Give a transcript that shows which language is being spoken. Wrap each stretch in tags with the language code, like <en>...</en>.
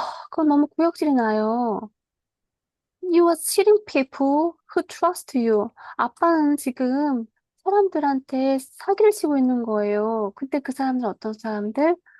<ko>그건 너무 구역질이 나요.</ko> <en>You are cheating people who trust you.</en> <ko>아빠는 지금 사람들한테 사기를 치고 있는 거예요. 근데 그 사람들은 어떤 사람들?</ko>